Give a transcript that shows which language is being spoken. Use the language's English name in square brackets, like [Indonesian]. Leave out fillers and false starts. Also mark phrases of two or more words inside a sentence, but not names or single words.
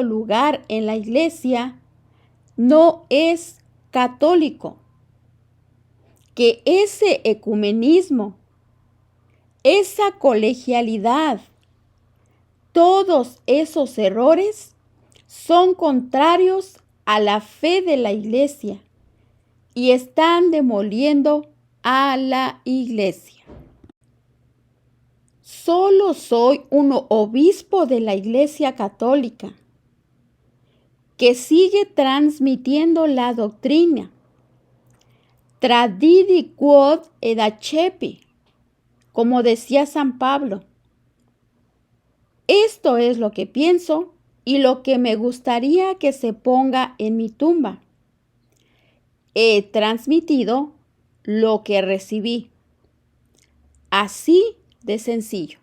[Spanish] lugar en la Iglesia, no es católico, que ese ecumenismo, esa colegialidad, todos esos errores son contrarios a la fe de la Iglesia y están demoliendo a la Iglesia. Solo soy un obispo de la Iglesia Católica que sigue transmitiendo la doctrina [Latin] Tradidi quod ed accepi, [Spanish] como decía San Pablo. Esto es lo que pienso y lo que me gustaría que se ponga en mi tumba. He transmitido lo que recibí. Así de sencillo.